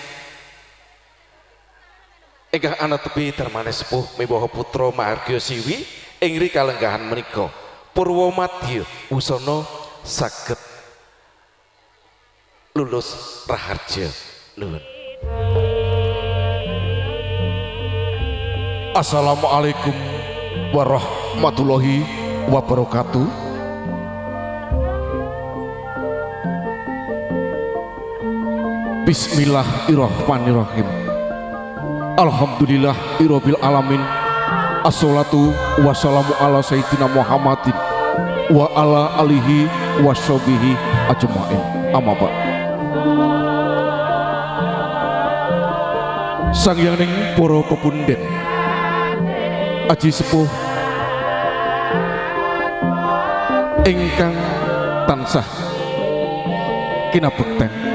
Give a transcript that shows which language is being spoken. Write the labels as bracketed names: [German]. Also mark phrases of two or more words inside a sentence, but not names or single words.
[Javanese] ingkang anetepi darmane sepuh miwaha putra Mahargya Siwi ingri kalenggahan menika purwa madya usana saged lulus raharja nuwun. [Arabic] السلام عليكم ورحمة الله وبركاته. بسم الله الرحمن الرحيم. الحمد لله رب العالمين. الصلاة والسلام على سيدنا محمد وعلى آله وصحبه أجمعين. أما بعد. [Javanese] Sanghyangning para pepunden aji sepuh ingkang tansah kinabekten,